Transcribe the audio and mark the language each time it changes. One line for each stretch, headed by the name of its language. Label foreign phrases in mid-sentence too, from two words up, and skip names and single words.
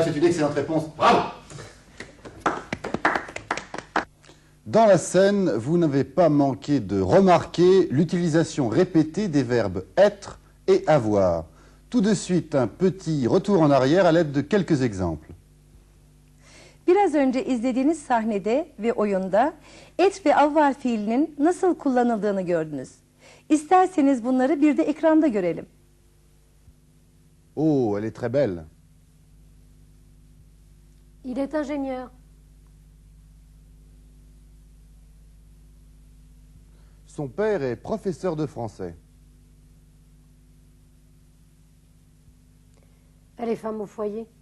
French: C'est une excellente réponse. Bravo! Dans la scène, vous n'avez pas manqué de remarquer l'utilisation répétée des verbes être et avoir. Tout de suite, un petit retour en arrière à l'aide de quelques exemples.
Turkish: Biraz önce izlediğiniz sahnede ve oyunda et ve avvar fiilinin nasıl kullanıldığını gördünüz. İsterseniz bunları bir de ekranda görelim.
French: Oh, elle est très belle. Il est ingénieur. Son père est professeur de français. Elle est femme au foyer.